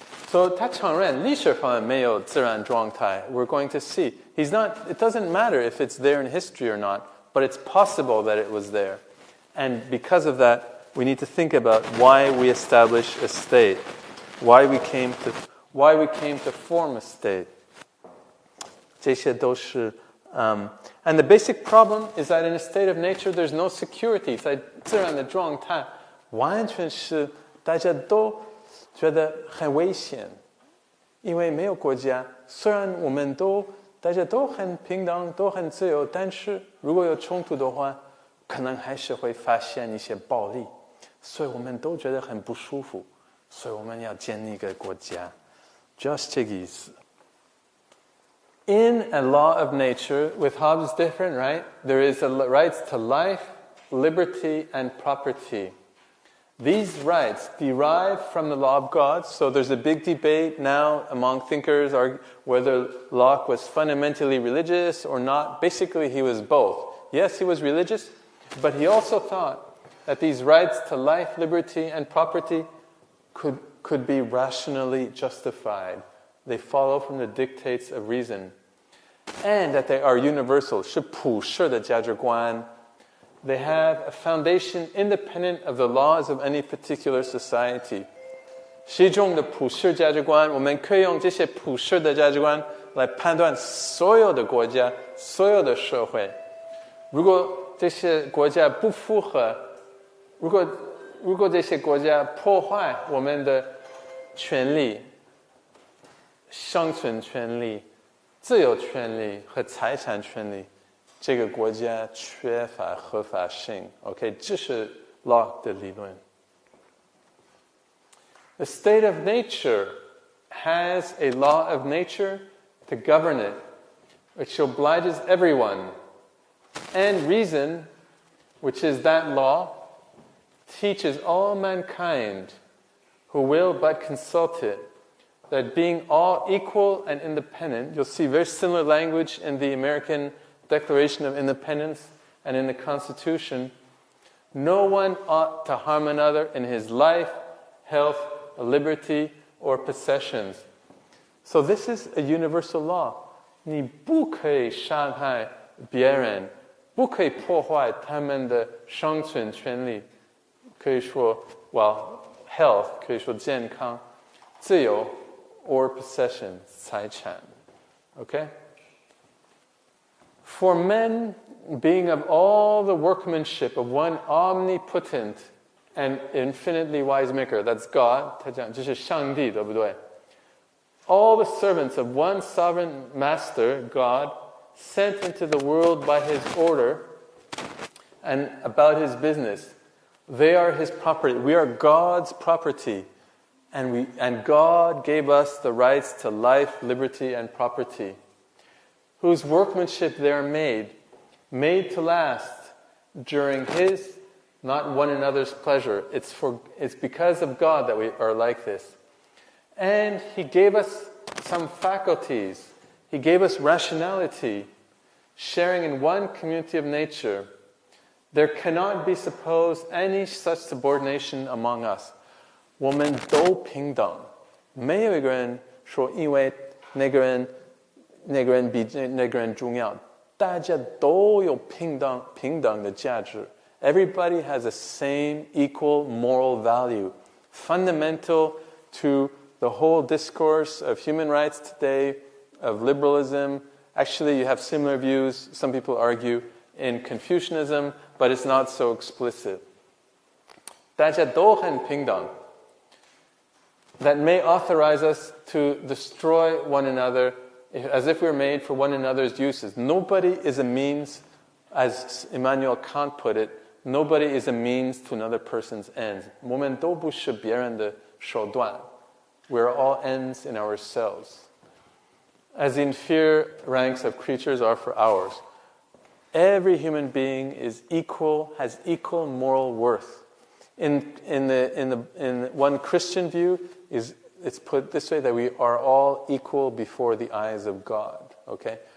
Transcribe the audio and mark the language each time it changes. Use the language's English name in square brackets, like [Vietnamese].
[Chinese] So 他承认历史方面没有自然状态. [English] We're going to see. It doesn't matter if it's there in history or not, but it's possible that it was there. And because of that, we need to think about why we established a state, why we came to form a state. [Chinese] 这些都是 [English] and the basic problem is that in a state of nature, there's no security. [Chinese] 在自然的状态，完全是大家都觉得很危险，因为没有国家。虽然我们大家都很平等，都很自由，但是如果有冲突的话，可能还是会发现一些暴力，所以我们都觉得很不舒服，所以我们要建立一个国家，主要是这个意思。 [English] In a law of nature, with Hobbes it's different, right? There is rights to life, liberty, and property. These rights derive from the law of God, so there's a big debate now among thinkers whether Locke was fundamentally religious or not. Basically, he was both. Yes, he was religious, but he also thought that these rights to life, liberty, and property could be rationally justified. They follow from the dictates of reason. And that they are universal. [Chinese] 是普世的价值观. [English] They have a foundation independent of the laws of any particular society. [Chinese] 是一种的普世价值观，我们可以用这些普世的价值观来判断所有的国家、所有的社会。如果这些国家不符合，如果这些国家破坏我们的权利、生存权利、自由权利和财产权利，这个国家缺乏合法性。 OK， 这是 Locke 的理论。 [English] The state of nature has a law of nature to govern it, which obliges everyone. And reason, which is that law, teaches all mankind who will but consult it, that being all equal and independent, you'll see very similar language in the American Declaration of Independence and in the Constitution, no one ought to harm another in his life, health, liberty, or possessions. So this is a universal law. [Chinese] 你不可以伤害别人，不可以破坏他们的生存权利。可以说 health 可以说健康，自由 [English] or possession [Chinese] 财产。 [English] Okay? For men, being of all the workmanship of one omnipotent and infinitely wise maker, that's God, [Chinese] 他讲这是上帝，对不对？ [English] All the servants of one sovereign master, God, sent into the world by his order and about his business. They are His property. We are God's property. And God gave us the rights to life, liberty, and property, whose workmanship they are made to last during His, not one another's pleasure. It's because of God that we are like this. And He gave us some faculties. He gave us rationality, sharing in one community of nature. There cannot be supposed any such subordination among us. [Chinese] 我们都平等，没有一个人说因为那个人比那个人重要，大家都有平等的价值。 [English] Everybody has the same equal moral value, fundamental to the whole discourse of human rights today, of liberalism. Actually, you have similar views, some people argue, in Confucianism, but it's not so explicit. [Chinese] 大家都很平等. [English] That may authorize us to destroy one another as if we're made for one another's uses. Nobody is a means, as Immanuel Kant put it, nobody is a means to another person's ends. [Chinese] 我们都不是别人的手段. [English] We're all ends in ourselves. As the inferior ranks of creatures are for ours. Every human being is equal, has equal moral worth. In one Christian view, it's put this way, that we are all equal before the eyes of God. Okay?